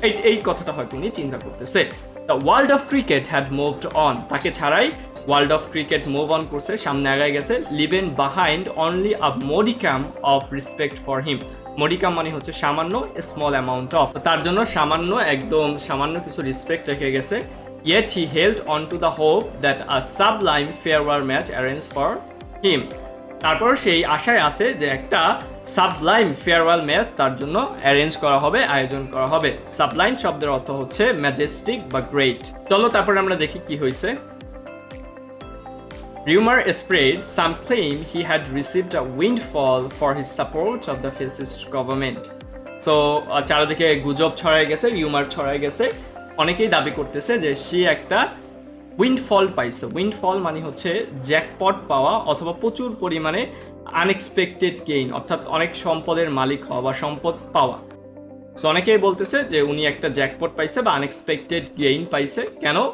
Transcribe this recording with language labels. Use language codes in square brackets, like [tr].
[bn] এই কথাটা হয়তো উনি চিন্তা করতেছে। [en] the world of cricket had moved on, [bn] তাকে ছাড়াই world of cricket move on করছে, সামনে আগায় গেছে। [en] Leaving behind only a modicum of respect for him. [bn] মডিকাম মানে হচ্ছে সামান্য, স্মল অ্যামাউন্ট অফ, তার জন্য সামান্য, একদম সামান্য কিছু রেসপেক্ট রেখে গেছে। [en] Yet he held on to the hope that a sublime farewell match arranged for him. [bn] তারপর সেই আশায় আছে যে একটা সাবলাইম ফেয়ারওয়েল ম্যাচ তার জন্য অ্যারেঞ্জ করা হবে, আয়োজন করা হবে। সাবলাইম শব্দের অর্থ হচ্ছে ম্যাজেস্টিক বা গ্রেট। চলো তারপরে আমরা দেখি কি হয়েছে। [en] Rumor spread, some claim he had received a windfall for his support of the fascist government. So [bn] চারিদিকে গুজব ছড়ায় গেছে, রিউমার ছড়ায় গেছে। অনেকেই দাবি করতেছে যে সে একটা উইন্ডফল পাইছে। উইন্ডফল মানে হচ্ছে জ্যাকপট পাওয়া অথবা প্রচুর পরিমাণে আনএক্সপেক্টেড গেইন, অর্থাৎ অনেক সম্পদের মালিক হওয়া বা সম্পদ পাওয়া। সো অনেকেই বলতেছে যে উনি একটা জ্যাকপট পাইছে বা আনএক্সপেক্টেড গেইন পাইছে। কেন?